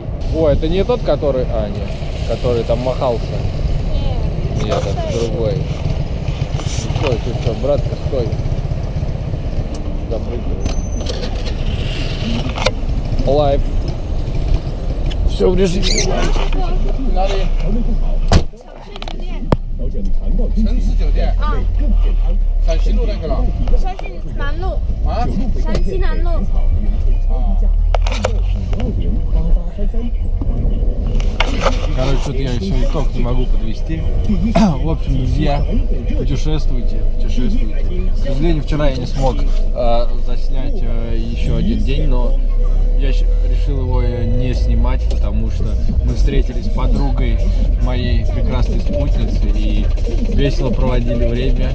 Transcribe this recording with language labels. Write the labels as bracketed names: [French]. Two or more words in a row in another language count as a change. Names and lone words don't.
[Russian] О, это не тот, который... А, нет. Который там махался. Нет, это другой. Стой, ты что, братка, стой. Запрыгивай. Лайв. Все в режиме. [Chinese] 城市酒店啊，陕西路那个了山西南路，啊山西南路。啊。 [Russian] Короче, тут я еще итог не могу подвести. В общем, друзья, путешествуйте, путешествуйте. К сожалению, вчера я не смог заснять еще один день, но я решил его не снимать, потому что мы встретились с подругой моей прекрасной спутницы и весело проводили время.